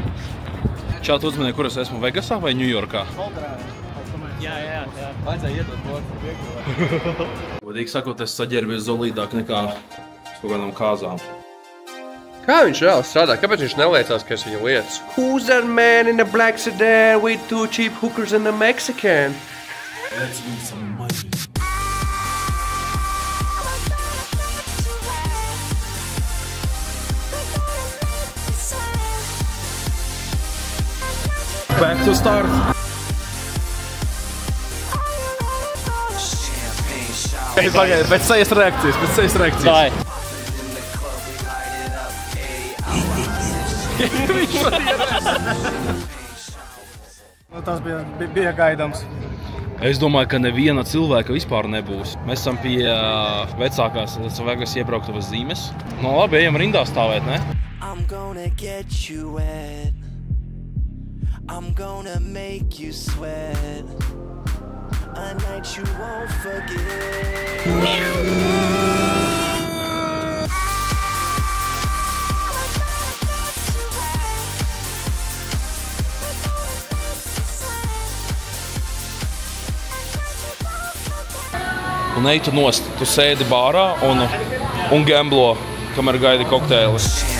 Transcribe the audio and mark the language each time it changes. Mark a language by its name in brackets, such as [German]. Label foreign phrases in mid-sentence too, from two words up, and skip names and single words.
[Latvian] Čāt uzmanīja, kur es esmu Vegasā vai Ņujorkā? Jā. Vajadzēja iedot bloku priekšā. Godīgi sakot, es saģērbies zolīdāk nekā uz kaut kādām kāzām. Kā viņš reāli strādā? Kāpēc viņš neliecās, ka es viņu lietas? [English] Who's that man in the black sedan with 2 cheap hookers and a Mexican? Let's win some money. Back to start. [Latvian] Pagaid, pēc sejas reakcijas. Dai. Tas bija gaidāms. Es domāju, ka neviena cilvēka vispār nebūs. Mēs esam pie vecākās Vegas iebrauktavas zīmes. No labi, ejam rindā stāvēt, ne? [English] I'm gonna get you wet. I'm gonna make you sweat. A night you won't forget. [Latvian] Un ej tu nost, tu sēdi bārā un gamblo, kamēr gaidi kokteilis.